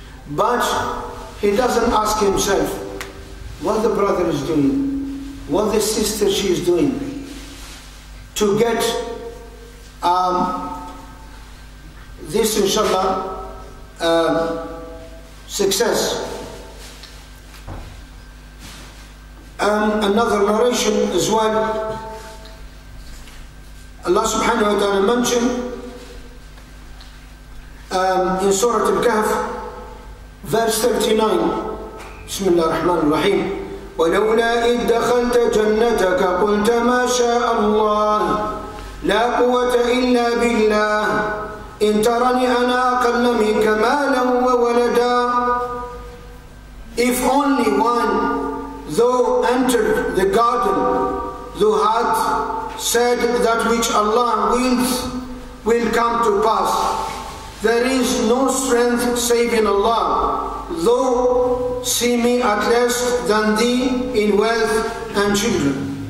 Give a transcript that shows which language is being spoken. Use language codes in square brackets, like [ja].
[en] but he doesn't ask himself what the brother is doing, what the sister she is doing to get this, inshallah, success. Another narration as well, Allah subhanahu wa ta'ala mentioned in Surah Al-Kahf, verse 39, [ar] Bismillah ar-Rahman ar-Rahim, وَلَوْلَا إِذْ دَخَلْتَ جَنَّتَكَ قُلْتَ مَا شَاءَ اللَّهِ لَا قُوَّةَ إِلَّا بِاللَّهِ إِنْ تَرَنِ أَنَا أَقَلَّ مِنْكَ مَالًا وَوَلَدًا. [en] If only one, though entered the garden, though had said that which Allah wills will come to pass. There is no strength save in Allah, though see me at less than thee in wealth and children.